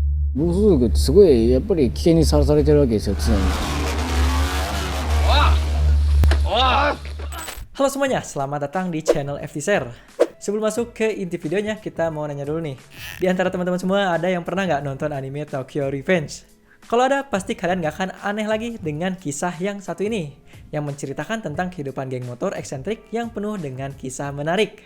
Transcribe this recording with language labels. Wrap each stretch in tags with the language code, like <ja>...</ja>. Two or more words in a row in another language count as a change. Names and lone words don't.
<ja>暴走族ってすごいやっぱり危険にさらされてるわけですよ、常に。</ja> <id>Halo semuanya, selamat datang di channel FTShare. Sebelum masuk ke inti videonya, kita mau nanya dulu nih. Di antara teman-teman semua, ada yang pernah nggak nonton anime Tokyo Revenge? Kalau ada, pasti kalian nggak akan aneh lagi dengan kisah yang satu ini, yang menceritakan tentang kehidupan geng motor eksentrik yang penuh dengan kisah menarik.</id>